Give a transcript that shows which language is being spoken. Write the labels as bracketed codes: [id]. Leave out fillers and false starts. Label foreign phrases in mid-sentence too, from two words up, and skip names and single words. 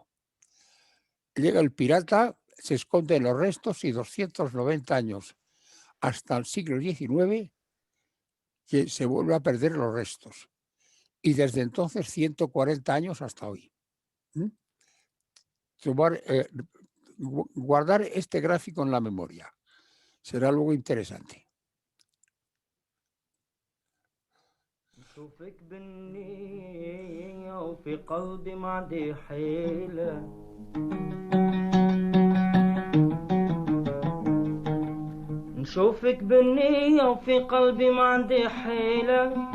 [es] Llega el pirata, se esconde en los restos y 290 años hasta el siglo XIX que se vuelve a perder los restos. Y desde entonces 140 años hasta hoy. Guardar este gráfico en la memoria. Será luego interesante. [ar] نشوفك بالنية وفي قلبي ما عندي حيلة نشوفك بالنية وفي قلبي ما عندي حيلة